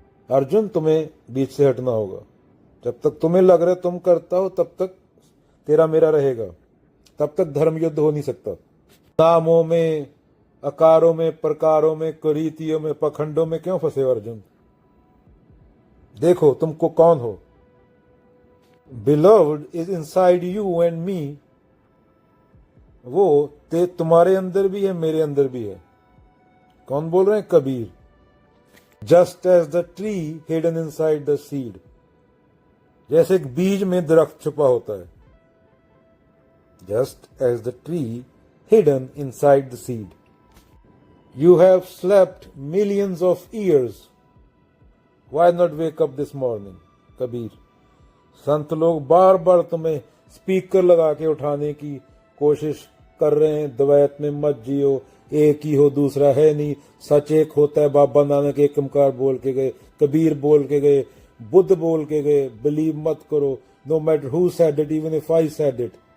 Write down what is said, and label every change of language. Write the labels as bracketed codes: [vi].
[hi] अर्जुन, तुम्हें बीच से हटना होगा। जब तक तुम्हें लग रहा है तुम करता हो, तब तक तेरा मेरा रहेगा, तब तक धर्म युद्ध हो नहीं सकता। नामों में, आकारों में, प्रकारों में, कुरीतियों में, पखंडों में क्यों फंसे हो अर्जुन? देखो तुमको कौन हो। [en] Beloved is inside you and me। [hi] वो तुम्हारे अंदर भी है, मेरे अंदर भी है। कौन बोल रहे हैं? Kabir. [en] Just as the tree hidden inside the seed। [hi] जैसे एक बीज में दरख्त छुपा होता है। [en] Just as the tree hidden inside the seed। You have slept millions of years। Why not wake up this morning? [hi] Kabir. संत लोग बार बार तुम्हें स्पीकर लगा के उठाने की कोशिश कर रहे हैं। द्वैत में मत जियो, एक ही हो, दूसरा है नहीं, सच एक होता है। बाबा नानक एक ओंकार बोल के गए, कबीर बोल के गए, बुद्ध बोल के गए। [en] Believe मत करो, no matter who said it, even if I said it.